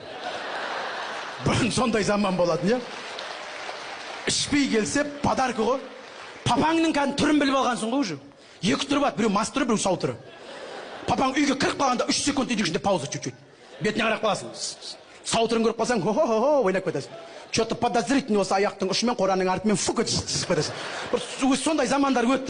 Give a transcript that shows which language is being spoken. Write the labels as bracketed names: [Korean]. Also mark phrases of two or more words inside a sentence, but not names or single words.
[Kazakh] Бұрын сондай заман болатын, я? Ішпей келсе подарка ғой. Папаңның кәдімгі түрін біліп алғансың ғой уже. 2 түрі бар, біреу мас түрі, біреу сау түрі. Папаң үйге кіріп қалғанда 3 секунд үйдің ішінде пауза чуть-чуть. Бетіне қарап қаласың. Сау түрін көріп қалсаң, хо-хо-хо, ойнап кетесің. [Russian] Что-то подозрительный [Kazakh] осы аяқтың ұшымен қораның артымен фу кетесің. Сондай замандар өтті.